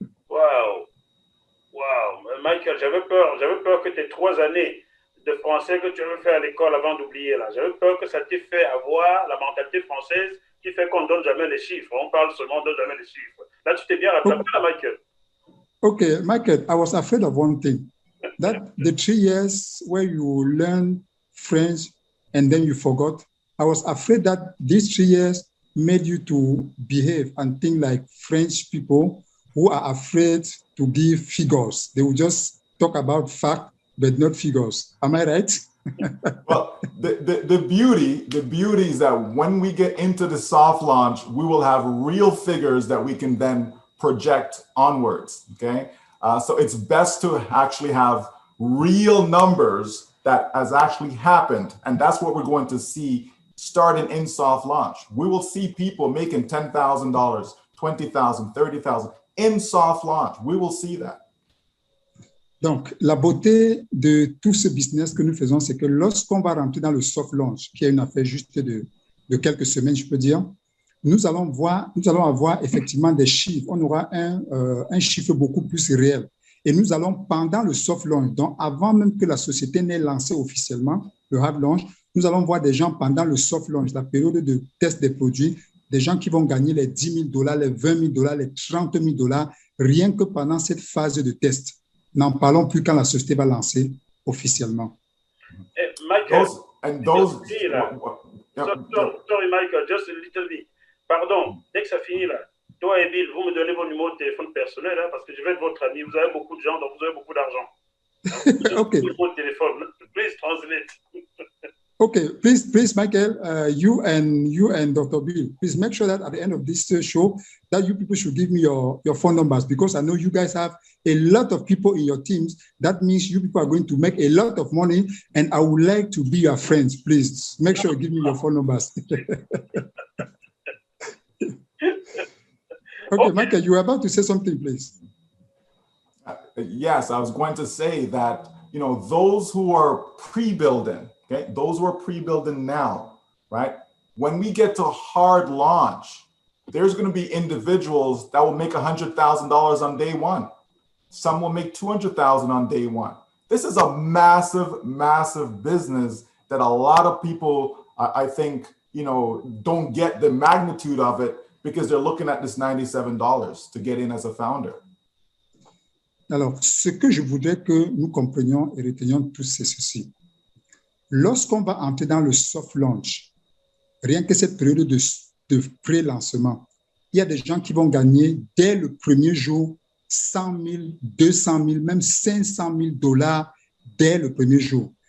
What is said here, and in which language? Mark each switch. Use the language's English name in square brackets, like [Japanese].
[French] Wow. Michael, j'avais peur que tes 3 années de français que tu avais fait à l'école avant d'oublier là, j'avais peur que ça t'ait fait avoir la mentalité française qui fait qu'on ne donne jamais les chiffres. On parle seulement, on ne donne jamais les chiffres. Là, tu t'es bien rattrapé là, Michael. [English] Okay, Michael, I was afraid of one thing, that the 3 years where you learn French and then you forgot, I was afraid that these 3 years made you to behave and think like French people who are afraid to give figures. They will just talk about fact, but not figures. Am I right? Well, the beauty is that when we get into the soft launch, we will have real figures that we can then project onwards, okay? So it's best to actually have real numbers that has actually happened. And that's what we're going to see starting in soft launch. We will see people making $10,000, $20,000, $30,000 in soft launch. We will see that. [French] Donc, la beauté de tout ce business que nous faisons, c'est que lorsqu'on va rentrer dans le soft launch, qui est une affaire juste de quelques semaines, je peux dire, nous allons avoir effectivement des chiffres. On aura un chiffre beaucoup plus réel. Et nous allons, pendant le soft launch, donc avant même que la société n'ait lancé officiellement le hard launch, nous allons voir des gens pendant le soft launch, la période de test des produits, des gens qui vont gagner les $10 000, les $20 000, les $30 000, rien que pendant cette phase de test. N'en parlons plus quand la société va lancer officiellement. [English] Michael, Yeah. sorry, Michael, just a little bit. [French] Pardon, dès que ça finit là, toi et Bill, vous me donnez vos numéros de téléphone personnels hein, parce que je vais être votre ami. Vous avez beaucoup de gens, donc vous avez beaucoup d'argent. [English] Okay. [French] Numéro de téléphone. [English] Please translate. Okay, please, Michael, you and Dr. Bill, please make sure that at the end of this show that you people should give me your phone numbers because I know you guys have a lot of people in your teams. That means you people are going to make a lot of money and I would like to be your friends. Please make sure you give me your phone numbers. Okay, Michael, you were about to say something, please. Yes, I was going to say that, those who are pre-building, okay, those who are pre-building now, right? When we get to hard launch, there's going to be individuals that will make $100,000 on day one. Some will make $200,000 on day one. This is a massive, massive business that a lot of people, I think, don't get the magnitude of it because they're looking at this $97 to get in as a founder. [French] Alors, ce que je voudrais que nous comprenions et retenions tous, c'est ceci. Lorsqu'on va entrer dans le soft launch, rien que cette période de pré-lancement, il y a des gens qui vont gagner dès le premier jour 100 000, 200 000, même 500 000 dollars dès le premier jour.